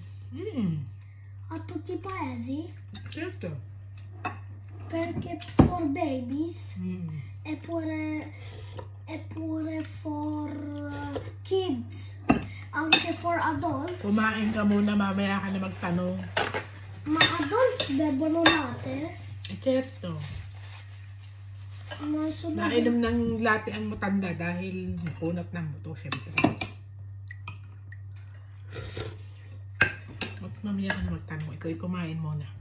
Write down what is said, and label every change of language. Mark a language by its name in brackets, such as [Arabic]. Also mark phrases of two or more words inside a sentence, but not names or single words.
[Italian] A tutti i paesi? Certo. Perché [English] for babies [Italian] e pure [English] for kids, [Italian] anche [English] for adults. [Filipino] Kumain ka muna, mamaya ka na magtanong. [Italian] Ma adults bevono latte? Certo. [Filipino] Nainom ng latte ang matanda dahil nakunat ng buto, syempre. Mamaya ka na magtanong. Ikaw kumain muna.